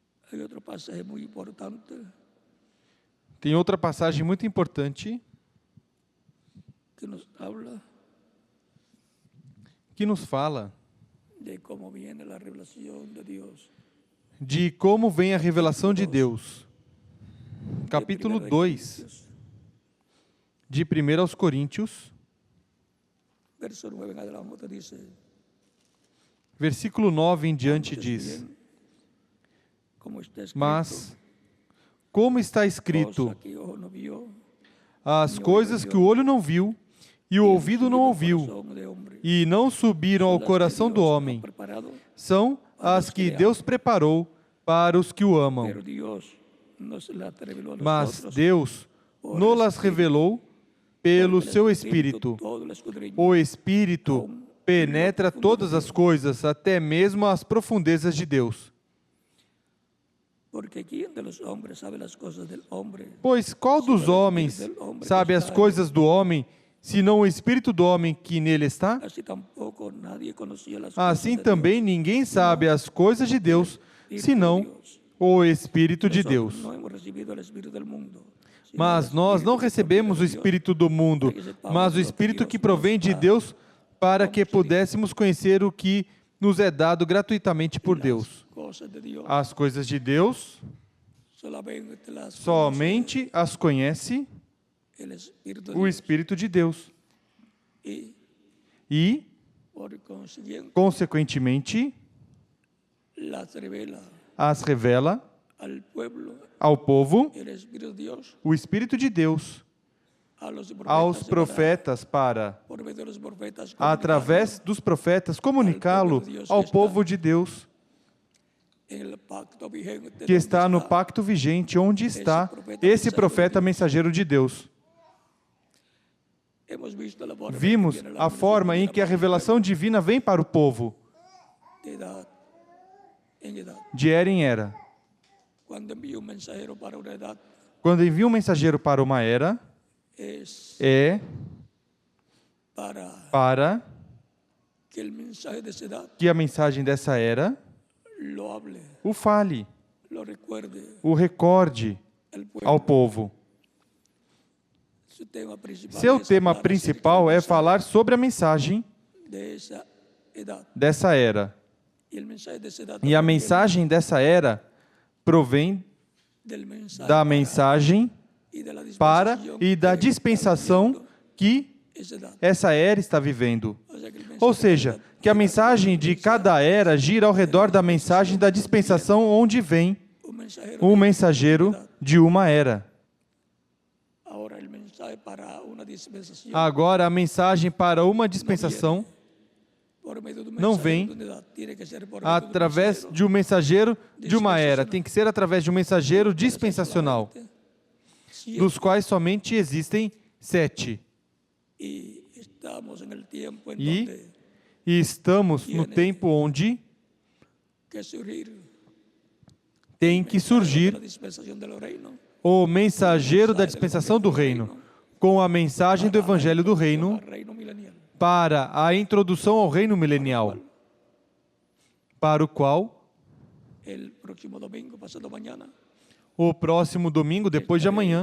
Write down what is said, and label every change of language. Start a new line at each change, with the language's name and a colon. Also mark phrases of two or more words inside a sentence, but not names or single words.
Spanish: Hay otro pasaje muy importante
Portuguese: Tem outra passagem muito importante
Spanish: que nos habla
Portuguese: que nos fala
Spanish: de cómo viene la revelación de Dios.
Portuguese: de como vem a revelação de Deus. Capítulo 2, de 1 aos Coríntios,
Spanish: Verso 9 en adelante dice:
Portuguese: versículo 9 em diante
Spanish: "Antes
Portuguese: diz:
Spanish: bien, como está escrito,
Portuguese: Mas, como está escrito,
Spanish: cosa que ojo no vio,
Portuguese: as coisas que o olho não viu e o ouvido não ouviu
Spanish: corazón de hombre,
Portuguese: e não subiram ao
Spanish: las que
Portuguese: coração do
Spanish: Dios ha
Portuguese: homem,
Spanish: preparado,
Portuguese: são as que Deus preparou para os que o amam.
Spanish: pero Dios nos las reveló a
Portuguese: Mas
Spanish: nosotros
Portuguese: Deus nos revelou pelo seu Espírito.
Spanish: todo lo escudriña,
Portuguese: O Espírito penetra todas as coisas, até mesmo as profundezas de Deus.
Spanish: porque quién de los hombres sabe las cosas del hombre,
Portuguese: Pois qual dos homens sabe as coisas do homem, senão o Espírito do homem que nele está?
Spanish: así tampoco nadie conocía las
Portuguese: Assim
Spanish: cosas de
Portuguese: também
Spanish: Dios,
Portuguese: ninguém sabe as coisas de Deus, senão o Espírito de Deus.
Spanish: Nosotros no hemos recibido el espíritu del mundo, sino
Portuguese: Mas
Spanish: el
Portuguese: nós não
Spanish: Espíritu que
Portuguese: recebemos o
Spanish: proviene de Dios,
Portuguese: Espírito do mundo, mas o Espírito que provém de Deus, para que pudéssemos conhecer o que nos é dado gratuitamente por Deus.
Spanish: cosas de Dios.
Portuguese: As coisas de Deus,
Spanish: Solamente las
Portuguese: somente as conhece
Spanish: conoce el Espíritu de
Portuguese: o
Spanish: Dios.
Portuguese: Espírito de Deus.
Spanish: Y
Portuguese: E,
Spanish: por consiguiente
Portuguese: consequentemente,
Spanish: las revela
Portuguese: as revela
Spanish: al pueblo
Portuguese: ao povo
Spanish: el Espíritu de Dios,
Portuguese: o Espírito de Deus,
Spanish: a los
Portuguese: aos profetas, para,
Spanish: por medio de los profetas,
Portuguese: através dos profetas, comunicá-lo ao povo de Deus,
Spanish: en el pacto vigente
Portuguese: que
Spanish: donde
Portuguese: está no pacto vigente, onde está esse profeta mensageiro de Deus.
Spanish: hemos visto la forma
Portuguese: Vimos
Spanish: que viene la
Portuguese: a forma em que a revelação divina vem para o povo,
Spanish: de edad en edad.
Portuguese: de era em era.
Spanish: Cuando envía un mensajero para una edad,
Portuguese: Quando envia um mensageiro para uma era,
Spanish: es
Portuguese: é para
Spanish: que el mensaje de esa edad
Portuguese: que a mensagem dessa era
Spanish: lo hable,
Portuguese: o fale,
Spanish: lo recuerde
Portuguese: o recorde
Spanish: al pueblo.
Portuguese: ao povo.
Spanish: Su tema principal
Portuguese: Seu
Spanish: es
Portuguese: tema
Spanish: hablar
Portuguese: principal
Spanish: acerca
Portuguese: é
Spanish: del
Portuguese: falar sobre a mensagem
Spanish: de esa edad.
Portuguese: dessa era.
Spanish: Y el mensaje de esa edad
Portuguese: E a
Spanish: también
Portuguese: mensagem dessa era provém
Spanish: del mensaje
Portuguese: da mensagem
Spanish: y de la
Portuguese: para
Spanish: dispensación
Portuguese: e da
Spanish: que está
Portuguese: dispensação
Spanish: viviendo
Portuguese: que
Spanish: esa edad.
Portuguese: essa era está vivendo.
Spanish: O sea que el mensaje
Portuguese: Ou
Spanish: de
Portuguese: seja,
Spanish: la edad
Portuguese: que a mensagem de cada era gira ao redor da mensagem da dispensação onde vem
Spanish: un mensajero
Portuguese: um
Spanish: de
Portuguese: mensageiro
Spanish: edad.
Portuguese: de uma era.
Spanish: Ahora el mensaje para una dispensación
Portuguese: Agora, a mensagem para uma dispensação
Spanish: por medio de un
Portuguese: não
Spanish: mensajero
Portuguese: vem
Spanish: de una edad, tiene que ser por medio de un
Portuguese: através
Spanish: mensajero
Portuguese: de um mensageiro de uma era. Tem que ser através de um mensageiro dispensacional,
Spanish: siete.
Portuguese: dos quais somente existem 7.
Spanish: Y estamos en el tiempo en
Portuguese: E
Spanish: donde
Portuguese: estamos no tempo onde
Spanish: que surgir
Portuguese: tem que surgir
Spanish: la dispensación del reino
Portuguese: o mensageiro da dispensação do reino, com a mensagem do evangelho do reino,
Spanish: al reino milenial,
Portuguese: para a introdução ao reino milenial, para o qual
Spanish: el próximo domingo, pasado mañana,
Portuguese: o próximo domingo, depois de amanhã,